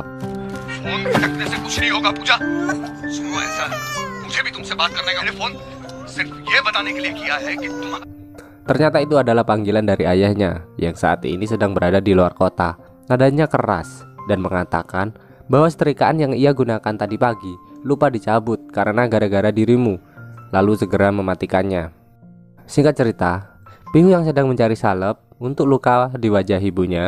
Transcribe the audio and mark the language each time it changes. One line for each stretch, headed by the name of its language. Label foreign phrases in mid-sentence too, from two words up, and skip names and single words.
Hindi: फोन रखने से कुछ नहीं होगा पूजा। सुनो ऐसा, मुझे भी तुमसे बात करने का फोन सिर्फ ये बताने के लिए किया है कि तुम।
Indonesian: Ternyata itu adalah panggilan dari ayahnya yang saat ini sedang berada di luar kota. Nadanya keras dan mengatakan bahwa setrikaan yang ia gunakan tadi pagi lupa dicabut karena gara-gara dirimu, lalu segera mematikannya. Singkat cerita, Pihu yang sedang mencari salep untuk luka di wajah ibunya.